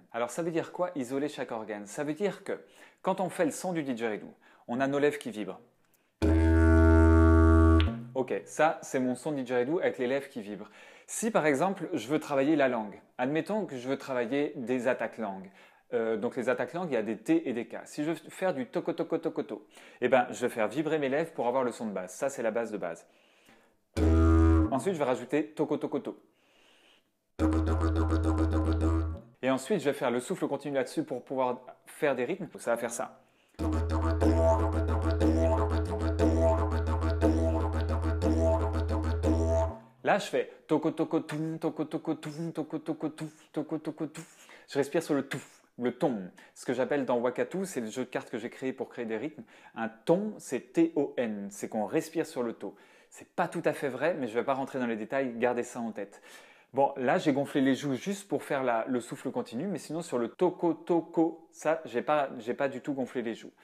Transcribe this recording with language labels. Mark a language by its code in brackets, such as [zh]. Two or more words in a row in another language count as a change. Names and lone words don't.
[fr] Alors ça veut dire quoi, isoler chaque organe? Ça veut dire que quand on fait le son du didgeridoo, on a nos lèvres qui vibrent. Ok, ça c'est mon son de didgeridoo avec les lèvres qui vibrent. Si par exemple je veux travailler la langue, admettons que je veux travailler des attaques langues. Donc les attaques langues, il y a des T et des K. Si je veux faire du toko toko toko to, eh ben, je vais faire vibrer mes lèvres pour avoir le son de base. Ça, c'est la base de base. Ensuite, je vais rajouter toko toko to. Et ensuite, je vais faire le souffle continu là-dessus pour pouvoir faire des rythmes. Ça va faire ça. Là, je fais toko toko toum, toko toko toum, toko toko touf, toko toko touf. Je respire sur le touf. Le ton, ce que j'appelle dans Wakatu, c'est le jeu de cartes que j'ai créé pour créer des rythmes. Un ton, c'est T-O-N, c'est qu'on respire sur le to. C'est pas tout à fait vrai, mais je vais pas rentrer dans les détails, gardez ça en tête. Bon, là, j'ai gonflé les joues juste pour faire le souffle continu, mais sinon sur le toko toko, ça, j'ai pas du tout gonflé les joues.